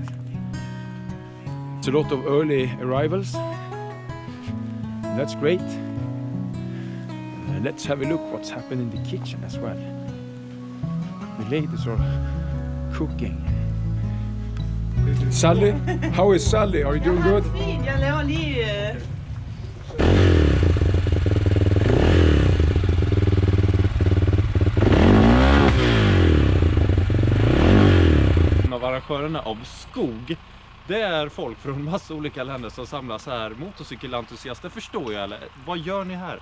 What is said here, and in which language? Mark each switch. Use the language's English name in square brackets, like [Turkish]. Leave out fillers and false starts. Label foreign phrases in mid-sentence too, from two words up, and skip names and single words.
[English] It's a lot of early arrivals. That's great. Let's have a look what's happening in the kitchen as well. The ladies are cooking. Sally, how is Sally? Are you doing good? [Danish] Fint, jeg laver lige... [Swedish] Av arrangörerna av SKOG, det är folk från massa olika länder som samlas här. Motorcykelentusiaster, förstår jag, eller vad gör ni här?